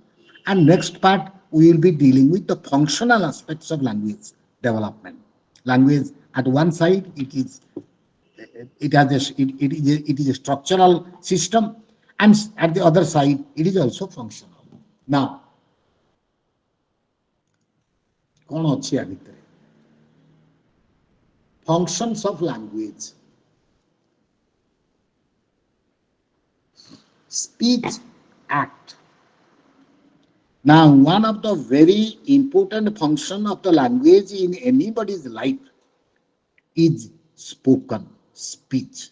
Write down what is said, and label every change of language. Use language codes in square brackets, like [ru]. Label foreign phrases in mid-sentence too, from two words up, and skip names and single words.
[en] And next part, we will be dealing with the functional aspects of language development. Language at one side, it has it is a structural system, and at the other side, it is also functional. Now, [or] କଣ ଅଛି ଆ ଭିତରେ? [en] Functions of language. Speech act. Now, one of the very important function of the language in anybody's life is spoken speech.